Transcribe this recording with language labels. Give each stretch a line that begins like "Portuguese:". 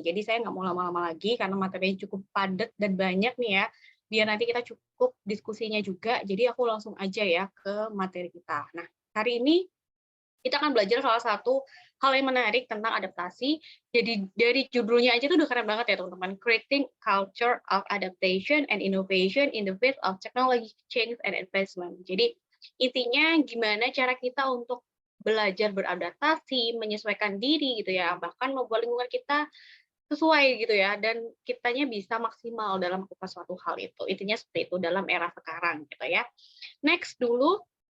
Indonesian: Jadi saya nggak mau lama-lama lagi karena materinya cukup padat dan banyak nih ya. Biar nanti kita cukup diskusinya juga. Jadi aku langsung aja ya ke materi kita. Nah, hari ini kita akan belajar salah satu hal yang menarik tentang adaptasi. Jadi dari judulnya aja tuh udah keren banget ya teman-teman.
English: Creating culture of adaptation and innovation in the face of technology change and advancement.
Indonesian: Jadi intinya gimana cara kita untuk belajar beradaptasi, menyesuaikan diri gitu ya, bahkan membuat lingkungan kita sesuai gitu ya, dan kitanya bisa maksimal dalam melakukan suatu hal itu. Intinya seperti itu dalam era sekarang gitu ya. Next dulu.